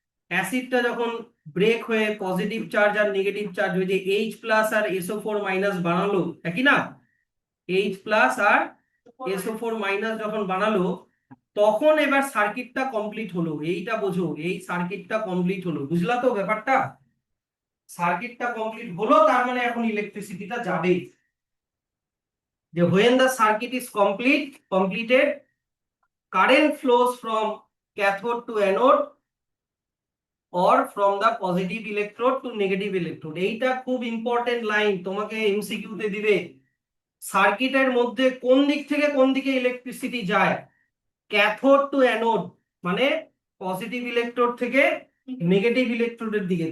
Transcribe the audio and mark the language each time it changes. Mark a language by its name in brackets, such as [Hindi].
[Bangla] অ্যাসিডটা যখন ব্রেক হয়ে positive charge আর negative charge হয়ে যে H প্লাস আর SO4 মাইনাস বানালো, একই না? H প্লাস আর SO4 মাইনাস যখন বানালো, তখন এবার সার্কিটটা কমপ্লিট হলো। এইটা বোঝো, এই সার্কিটটা কমপ্লিট হলো। বুঝলা তো ব্যাপারটা? সার্কিটটা কমপ্লিট হলো, তার মানে এখন ইলেকট্রিসিটিটা যাবে। [English] যে when the circuit is completed, current flows from cathode to anode or from the positive electrode to negative electrode। [Bangla] এইটা খুব ইম্পর্টেন্ট লাইন, তোমাকে এমসিকিউ তে দিবে। সার্কিটের মধ্যে কোন দিক থেকে কোন দিকে ইলেকট্রিসিটি যায়? ক্যাথোড টু অ্যানোড, মানে পজিটিভ ইলেকট্রোড থেকে নেগেটিভ ইলেকট্রোডের দিকে।